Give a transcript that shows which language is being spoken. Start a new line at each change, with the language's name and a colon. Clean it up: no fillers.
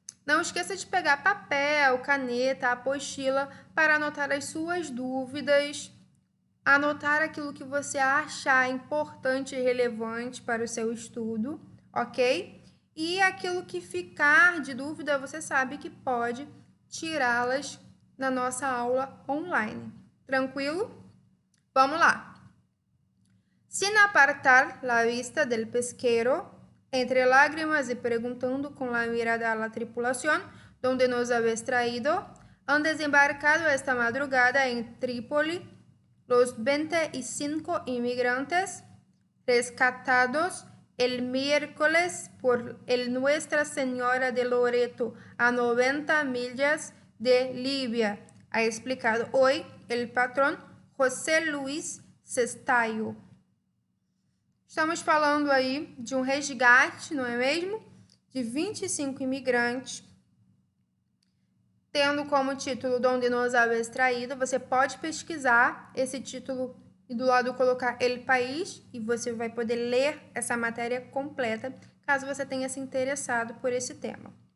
Portuguese: Não esqueça de pegar papel, caneta, apostila para anotar as suas dúvidas, anotar aquilo que você achar importante e relevante para o seu estudo, ok? E aquilo que ficar de dúvida, você sabe que pode tirá-las na nossa aula online. Tranquilo? Vamos lá.
Spanish: Sin apartar la vista del pesquero, entre lágrimas y preguntando con la mirada a la tripulación, donde nos habéis traído, han desembarcado esta madrugada en Trípoli los 25 inmigrantes rescatados el miércoles por el Nuestra Señora de Loreto a 90 millas de Libia, ha explicado hoy el patrón José Luis Sestaio.
Portuguese: Estamos falando aí de um resgate, não é mesmo? De 25 imigrantes, tendo como título
Spanish: Donde nos habéis traído.
Portuguese: Você pode pesquisar esse título e do lado colocar El País e você vai poder ler essa matéria completa, caso você tenha se interessado por esse tema.